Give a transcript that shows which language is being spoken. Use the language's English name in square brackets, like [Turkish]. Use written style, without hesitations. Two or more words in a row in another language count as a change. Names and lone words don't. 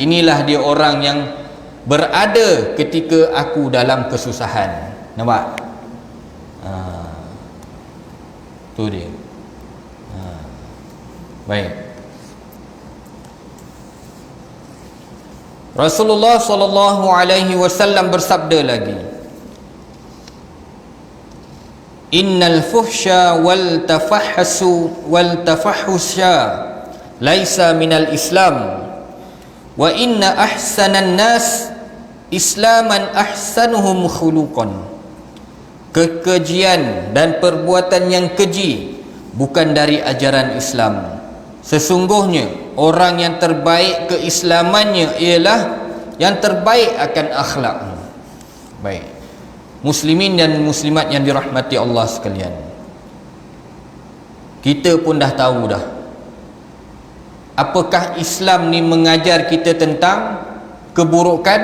[Malay] Inilah dia orang yang berada ketika aku dalam kesusahan. Nampak? Tu dia. Baik. Rasulullah [Arabic] صلى الله عليه وسلم [Malay] bersabda lagi, [Arabic] إن الفحش والتفحش ليسا من الإسلام وإن أحسن الناس إسلاما أحسنهم خلقا. [Malay] Kekejian dan perbuatan yang keji bukan dari ajaran Islam. Sesungguhnya orang yang terbaik keislamannya ialah yang terbaik akan akhlaknya. Baik. Muslimin dan muslimat yang dirahmati Allah sekalian, kita pun dah tahu dah, apakah Islam ni mengajar kita tentang keburukan?